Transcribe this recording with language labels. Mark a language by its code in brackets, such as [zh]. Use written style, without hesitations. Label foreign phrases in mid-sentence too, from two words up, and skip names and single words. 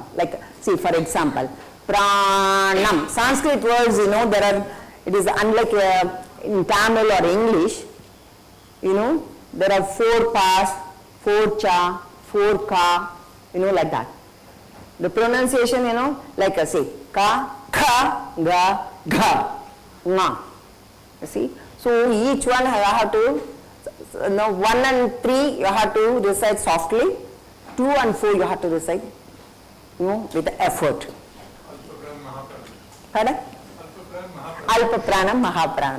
[en] Like, see, for example, pranam. Sanskrit words, it is unlike in Tamil or English, there are 4 pas, 4 cha, 4 ka, like that. The pronunciation, like I say, [sa] ka, kha, ga, gha, nga. [en] You see? So each one you have to, 1 and 3 you have to recite softly. 2 and 4 you have to recite, with effort. Pardon? [sa] Alpa pranam, mahapranam.